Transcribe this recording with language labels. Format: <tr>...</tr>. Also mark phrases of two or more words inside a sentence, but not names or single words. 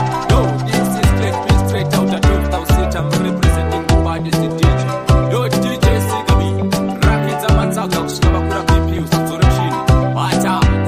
<en>Yo, this is Click P straight out of Dope House City. I'm representing the baddest D J.</en> <sn>Yo, D J Siga B, rakidza manzaka kusvika vakura P P, usadzore chini. Bata.</sn>